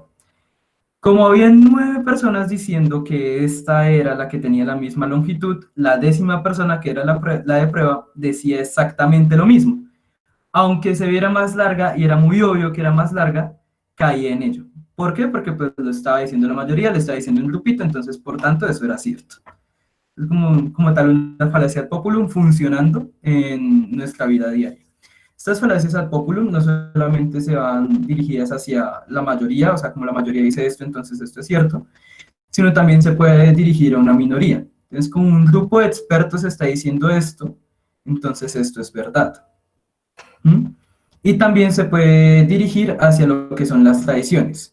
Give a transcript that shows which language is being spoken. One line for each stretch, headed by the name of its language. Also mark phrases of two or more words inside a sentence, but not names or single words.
Spanish: Como había 9 personas diciendo que esta era la que tenía la misma longitud, la 10ª persona, que era la de prueba, decía exactamente lo mismo. Aunque se viera más larga y era muy obvio que era más larga, caía en ello. ¿Por qué? Porque pues lo estaba diciendo la mayoría, lo estaba diciendo un grupito, entonces por tanto eso era cierto. Es como tal una falacia
Latin: ad populum
Spanish: funcionando en nuestra vida diaria. Estas falacias
Latin: ad populum
Spanish: no solamente se van dirigidas hacia la mayoría, o sea, como la mayoría dice esto, entonces esto es cierto, sino también se puede dirigir a una minoría. Entonces, como un grupo de expertos está diciendo esto, entonces esto es verdad. Y también se puede dirigir hacia lo que son las tradiciones.